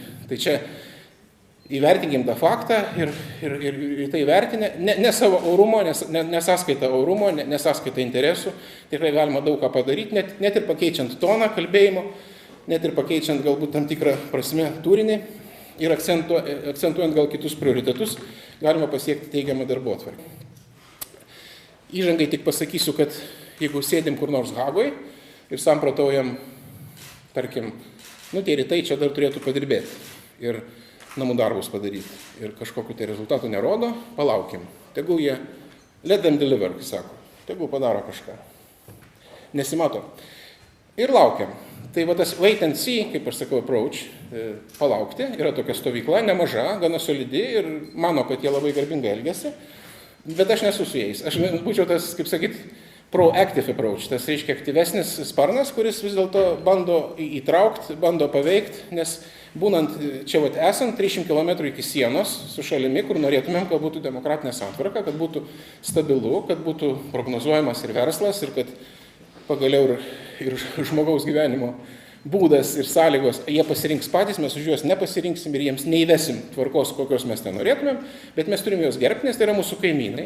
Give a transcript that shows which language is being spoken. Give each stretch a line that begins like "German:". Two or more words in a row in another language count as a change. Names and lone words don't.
Lithuanian: Tai čia įvertinkim tą faktą ir tai vertinę, ne savo orumo, nesąskaita orumo, nesąskaita interesų, tikrai galima daug ką padaryti, net ir pakeičiant toną kalbėjimo, net ir pakeičiant galbūt tam tikrą prasme turinį ir akcentuojant gal kitus prioritetus, galima pasiekti teigiamą darbotvarkę. Įžangai tik pasakysiu, kad jeigu sėdim kur nors Hagoj ir samprotaujam, tarkim, tie rytai čia dar turėtų padirbėti ir namų darbus padaryti ir kažkokiu tai rezultatų nerodo, palaukim. Tegul jie,
English: let them deliver,
Lithuanian: kai sako, tegul padaro kažką. Nesimato. Ir laukiam. Tai va tas
English: wait and see,
Lithuanian: kaip aš sakau, approach, palaukti, yra tokia stovykla, nemaža, gana solidi ir mano, kad jie labai garbingai elgiasi, bet aš nesu su jais. Aš būčiau tas, kaip sakyt,
English: proactive approach,
Lithuanian: tas reiškia aktyvesnis sparnas, kuris vis dėlto bando įtraukti, bando paveikti, nes būnant čia esant 300 km iki sienos su šalimi, kur norėtumėm, kad būtų demokratinė santvarka, kad būtų stabilu, kad būtų prognozuojamas ir verslas ir kad pagaliau ir žmogaus gyvenimo būdas ir sąlygos, jie pasirinks patys, mes už juos nepasirinksim ir jiems neįvesim tvarkos, kokios mes ten norėtumėm, bet mes turim juos gerbti, nes tai yra mūsų kaimynai.